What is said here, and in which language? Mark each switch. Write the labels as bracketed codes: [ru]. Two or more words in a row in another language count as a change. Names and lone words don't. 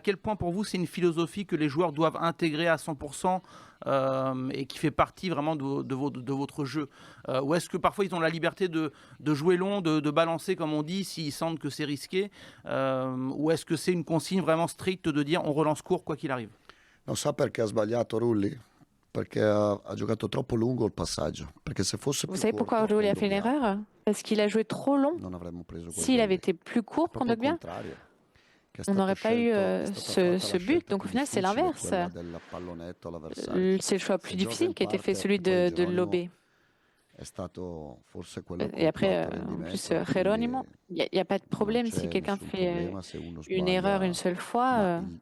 [fr] À quel point pour vous c'est une philosophie que les joueurs doivent intégrer à 100% et qui fait partie vraiment de votre jeu? Ou est-ce que parfois ils ont la liberté de jouer long, de balancer comme on dit, s'ils sentent que c'est risqué? Ou est-ce que c'est une consigne vraiment stricte de dire on relance court quoi qu'il arrive? [it] Non sa perché ha sbagliato Rulli? Perché ha giocato troppo lungo il passaggio. Perché se fosse [fr] Vous savez pourquoi Rulli a fait une erreur? Parce qu'il a joué trop long. S'il avait été plus court, Kondogbia, on n'aurait pas eu ce but. Donc au final, c'est l'inverse. C'est le choix plus difficile qui a été fait, celui de lober. Et après, en plus, Geronimo, il n'y a pas de problème si quelqu'un fait une erreur une seule fois.